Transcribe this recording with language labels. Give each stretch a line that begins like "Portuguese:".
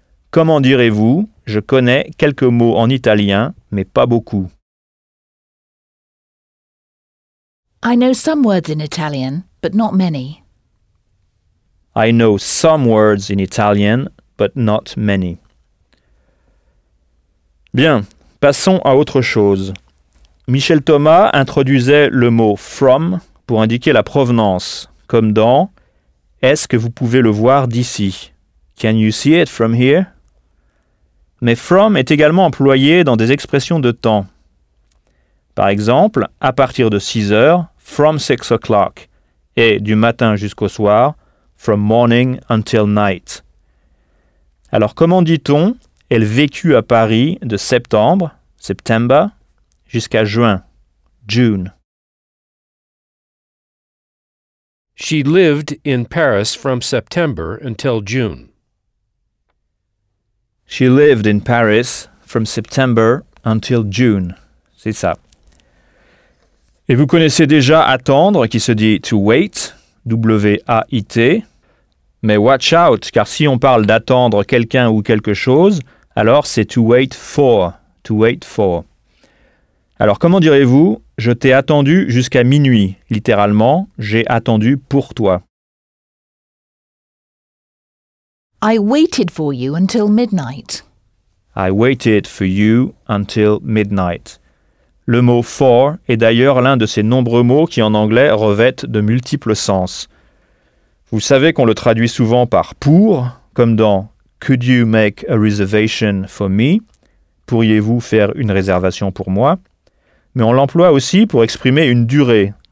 French: Comment direz-vous? Je connais quelques mots en italien, mais pas beaucoup.
English: I know some words in Italian, but not many. I know some words in Italian, but not many.
French: Bien, passons à autre chose. Michel Thomas introduisait le mot from pour indiquer la provenance, comme dans Est-ce que vous pouvez le voir d'ici?
English: Can you see it from here?
French: Mais from est également employé dans des expressions de temps. Par exemple, à partir de 6 heures,
English: from 6 o'clock,
French: et du matin jusqu'au soir,
English: from morning until night.
French: Alors comment dit-on, elle vécut à Paris de septembre, September, jusqu'à juin, June.
English: She lived in Paris from September until June. She lived in Paris from September until June.
French: C'est ça. Et vous connaissez déjà attendre, qui se dit to wait, W-A-I-T. Mais
English: watch out,
French: car si on parle d'attendre quelqu'un ou quelque chose, alors c'est
English: to wait for, to wait for.
French: Alors comment direz-vous? Je t'ai attendu jusqu'à minuit, littéralement, j'ai attendu pour toi.
English: I waited for you until midnight. I waited for you until midnight.
French: Le mot for est d'ailleurs l'un de ces nombreux mots qui en anglais revêtent de multiples sens. Vous savez qu'on le traduit souvent par pour, comme dans
English: Could you make a reservation for me?
French: Pourriez-vous faire une réservation pour moi? Mais on l'emploie aussi pour exprimer une durée.